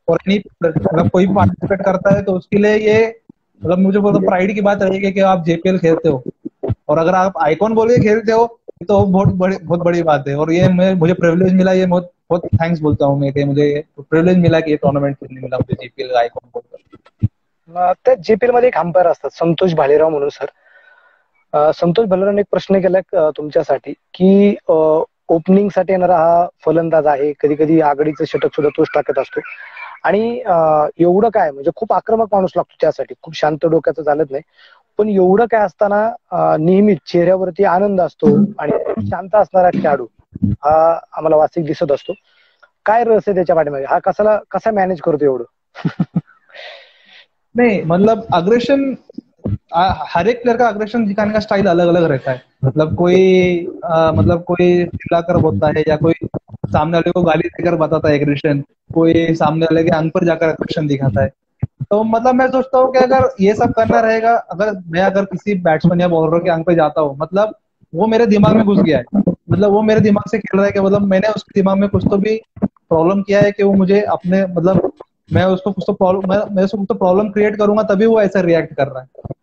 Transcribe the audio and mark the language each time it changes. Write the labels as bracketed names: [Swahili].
[Hindi] और मतलब कोई भी पार्टिसिपेट करता है तो उसके लिए ये मतलब मुझे बहुत प्राइड की बात रहेगी कि आप जेपीएल खेलते हो, और अगर आप आइकॉन बोल के खेलते हो तो बहुत बड़ी बात है। और ये मुझे प्रिविलेज मिला, ये बहुत बहुत थैंक्स बोलता हूँ मैं कि मुझे प्रिविलेज मिला कि ये टूर्नामेंट खेलने मिला मुझे जेपीएल का आइकॉन बोलकर। [Marathi] त्या जेपीएल मध्ये एक अंपायर असतात संतोष भालेराव म्हणून सर. संतोष भालेरावने एक प्रश्न केलाय तुमच्यासाठी की ओपनिंग साठी येणारा हा फलंदाज आहे, कधी कधी आघाडीचं षटक सुद्धा तोच टाकत असतो, आणि एवढं काय म्हणजे खूप आक्रमक माणूस लागतो त्यासाठी, खूप शांत डोक्याचं चालत नाही, पण एवढं काय असताना नेहमीच चेहऱ्यावरती आनंद असतो आणि शांत असणारा खेळाडू हा आम्हाला वास्तविक दिसत असतो. काय रहस्य त्याच्या पाठीमागे, हा कसा मॅनेज करतो एवढं? [Hindi] नहीं मतलब अग्रेशन, हर एक प्लेयर का अग्रेशन दिखाने का स्टाइल अलग अलग रहता है। मतलब कोई चिल्लाकर बोलता है, या कोई सामने वाले को गाली देकर बताता है एग्रेशन, कोई सामने वाले के अंग पर जाकर अग्रेशन दिखाता है। तो मतलब मैं सोचता हूँ कि अगर ये सब करना रहेगा, अगर किसी बैट्समैन या बॉलर के अंग पे जाता हूँ, मतलब वो मेरे दिमाग में घुस गया है, मतलब वो मेरे दिमाग से खेल रहा है कि मतलब मैंने उसके दिमाग में कुछ तो भी प्रॉब्लम किया है कि वो मुझे अपने मतलब मैं उसको कुछ तो प्रॉब्लम क्रिएट करूंगा तभी वो ऐसा रिएक्ट कर रहा है।